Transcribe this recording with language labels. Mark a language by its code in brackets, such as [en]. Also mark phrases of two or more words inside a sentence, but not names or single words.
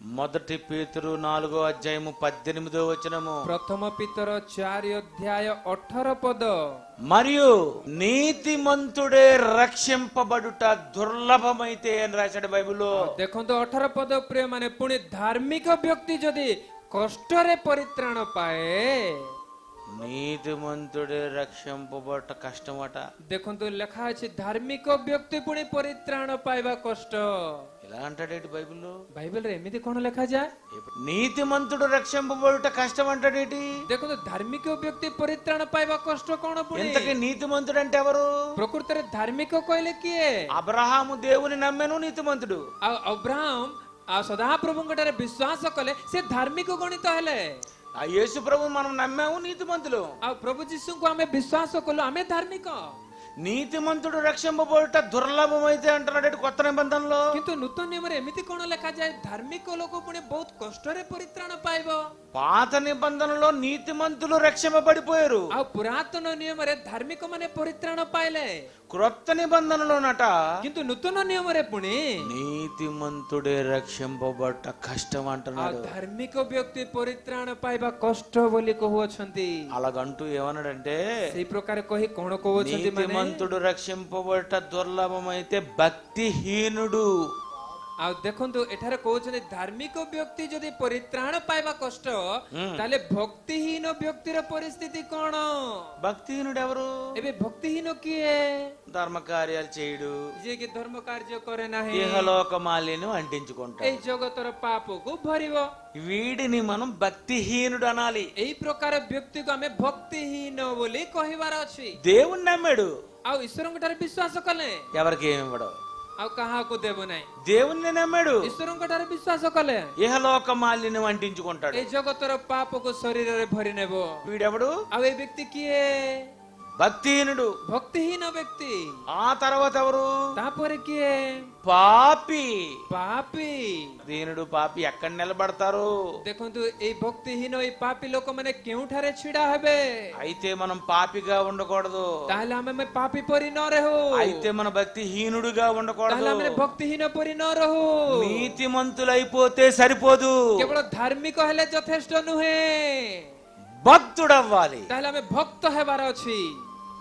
[te] మొదటి పేతురు 4:18 [or] ପ୍ରଥମ ପିତର 4:18 ପଦ। [te] మరియు నీతిమంతుడే రక్షింపబడుట దుర్లభమైతే అని రాశాడు బైబిల్లో। [or] ଦେଖନ୍ତୁ 18 ପଦ ପ୍ରିୟ ମାନେ ପୁଣି ଧାର୍ମିକ ବ୍ୟକ୍ତି ଯଦି କଷ୍ଟରେ ପରିତ୍ରାଣ ପାଏ, [te] నీతిమంతుడే రక్షింపబడుట కష్టమట। [or] ଦେଖନ୍ତୁ ଲେଖା ଅଛି ଧାର୍ମିକ ବ୍ୟକ୍ତି ପୁଣି ପରିତ୍ରାଣ ପାଇବା କଷ୍ଟ। [te] ఇలా అంటాడేంటి బైబిల్లో? [or] ବାଇବେଲରେ ଏମିତି କଣ ଲେଖାଯାଏ? [te] నీతిమంతుడు రక్షింపబడుట కష్టం అంటాడేంటి? [or] ଦେଖନ୍ତୁ ଧାର୍ମିକ ବ୍ୟକ୍ତି ପରିତ୍ରାଣ ପାଇବା କଷ୍ଟ କଣ ପୁଣି? [te] ఇంతకీ నీతిమంతుడు అంటే ఎవరు? [or] ପ୍ରକୃତରେ ଧାର୍ମିକ କହିଲେ କିଏ? [te] అబ్రహాము దేవుని నమ్మెను నీతిమంతుడు। [or] ଆଉ ଅବ୍ରାହମ ଆଉ ସଦାପ୍ରଭୁଙ୍କ ଠାରେ ବିଶ୍ୱାସ କଲେ ସେ ଧାର୍ମିକ ଗଣିତ ହେଲେ। [te] ఆ యేసు ప్రభు మనం నమ్మాము నీతిమంతులు। [or] ଆଉ ପ୍ରଭୁ ଯୀଶୁଙ୍କୁ ଆମେ ବିଶ୍ୱାସ କଲୁ ଆମେ ଧାର୍ମିକ। [te] నీతిమంతుడు రక్షింపబడుట దుర్లభమైతే అంటున్నాడు కొత్త నిబంధనలో। [or] କିନ୍ତୁ ନୂତନ ନିୟମରେ ଏମିତି କଣ ଲେଖାଯାଏ ଧାର୍ମିକ ଲୋକ ପୁଣି ବହୁତ କଷ୍ଟରେ ପରିତ୍ରାଣ ପାଇବ? [te] పాత నిబంధనలో నీతిమంతులు రక్షింపబడిపోయారు। [or] ଆଉ పురాతନ ନିୟମରେ ଧାର୍ମିକ ମାନେ ପରିତ୍ରାଣ ପାଇଲେ। [te] క్రొత్త నిబంధనలోనట [or] କିନ୍ତୁ నూతନ ନିୟମରେ ପୁଣି [te] నీతిమంతుడే రక్షింపబడుట కష్టం [or] ଆଉ [te] అంటున్నాడు। [or] ଧାର୍ମିକ ବ୍ୟକ୍ତି ପରିତ୍ରାଣ ପାଇବା କଷ୍ଟ ବୋଲି କହୁଅଛନ୍ତି। [te] అలాగంటూ ఏమన్నాడంటే [or] ସେଇ ପ୍ରକାର କହି କଣ କହୁଛନ୍ତି ମାନେ [te] నీతిమంతుడు రక్షింపబడుట దుర్లభమైతే భక్తిహీనుడు। [or] ଆଉ ଦେଖନ୍ତୁ ଏଠାରେ କହୁଛନ୍ତି ଧାର୍ମିକ ବ୍ୟକ୍ତି ଯଦି ପରିତ୍ରାଣ ପାଇବା କଷ୍ଟ, ତାହେଲେ ଭକ୍ତିହୀନ ବ୍ୟକ୍ତିର ପରିସ୍ଥିତି କଣ? [te] భక్తిహీనుడు ఎవరు? [or] ଏବେ ଭକ୍ତିହୀନ କିଏ? [te] ధర్మ కార్యాలు చేయడు, [or] ଯିଏକି ଧର୍ମ କାର୍ଯ୍ୟ କରେ ନାହିଁ, [te] ఇహలోక మాలిన్యం అంటించుకుంటాడు। [or] ଏଇ ଜଗତର ପାପକୁ ଭରିବ। [te] వీడిని మనం భక్తిహీనుడు అనాలి। [or] ଏଇ ପ୍ରକାର ବ୍ୟକ୍ତିକୁ ଆମେ ଭକ୍ତିହୀନ ବୋଲି କହିବାର ଅଛି। [te] దేవుణ్ణి నమ్మాడు, [or] ଆଉ ଈଶ୍ୱରଙ୍କ ଠାରେ ବିଶ୍ୱାସ କଲେ [te] ఎవరికి ఏమి ఇవ్వడు। [or] ଆଉ କାହାକୁ ଦେବ ନାହିଁ। [te] దేవుణ్ణి నమ్మాడు, [or] ଈଶ୍ୱରଙ୍କ ଠାରେ ବିଶ୍ୱାସ କଲେ [te] ఇహలోక మాలిన్యం అంటించుకుంటాడు। [or] ଏଇ ଜଗତର ପାପକୁ ଶରୀରରେ ଭରି ନେବ। [te] వీడెవడు? [or] ଆଉ ଏଇ ବ୍ୟକ୍ତି କିଏ? [te] భక్తిహీనుడు। [or] ଭକ୍ତିହୀନ ବ୍ୟକ୍ତି। [te] ఆ తర్వాత ఎవరు? [or] ତାପରେ କିଏ? [te] పాపి। [or] ପାପୀ। [te] దీనుడు పాపి ఎక్కడ నిలబడతారు? [or] ଦେଖନ୍ତୁ ଏଇ ଭକ୍ତିହୀନ ଏଇ ପାପୀ ଲୋକମାନେ କେଉଁଠାରେ ଛିଡା ହେବେ? [te] అయితే మనం పాపిగా ఉండకూడదు, [or] ତାହେଲେ ଆମେ ପାପୀ ପରି ନ ରହୁ। [te] అయితే మన భక్తిహీనుడుగా [or] ତାହେଲେ [te] ఉండకూడదు। [or] ଆମେ ଭକ୍ତିହୀନ ପରି ନ ରହୁ। [te] నీతిమంతులైపోతే సరిపోదు, [or] କେବଳ ଧାର୍ମିକ ହେଲେ ଯଥେଷ୍ଟ ନୁହେଁ, [te] భక్తుడవ్వాలి। [or] ତାହେଲେ ଆମେ ଭକ୍ତ ହେବାର ଅଛି।